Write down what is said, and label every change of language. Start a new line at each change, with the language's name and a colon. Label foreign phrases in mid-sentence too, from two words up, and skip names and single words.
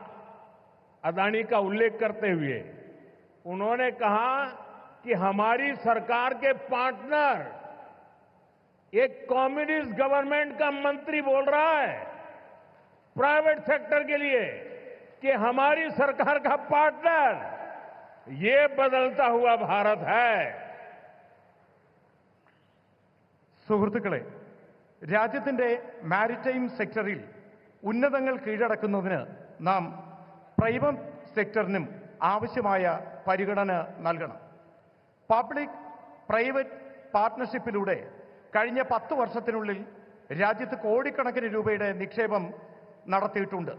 Hindi: अदानी का उल्लेख करते हुए उन्होंने कहा कि हमारी सरकार के पार्टनर एक
English: communist government
Hindi: का मंत्री बोल रहा है
English: private sector
Hindi: के लिए कि हमारी सरकार का पार्टनर, ये बदलता हुआ भारत है.
Malayalam: സുഹൃത്തുക്കളെ, രാജ്യത്തിന്റെ മാരിടൈം സെക്ടറിൽ ഉന്നതങ്ങൾ കീഴടക്കുന്നതിന് നാം പ്രൈവറ്റ് സെക്ടറിനും ആവശ്യമായ പരിഗണന നൽകണം. പബ്ലിക് പ്രൈവറ്റ് പാർട്ട്ണർഷിപ്പിലൂടെ കഴിഞ്ഞ 10 വർഷത്തിനുള്ളിൽ രാജ്യത്ത് കോടിക്കണക്കിന് രൂപയുടെ നിക്ഷേപം നടത്തിയിട്ടുണ്ട്.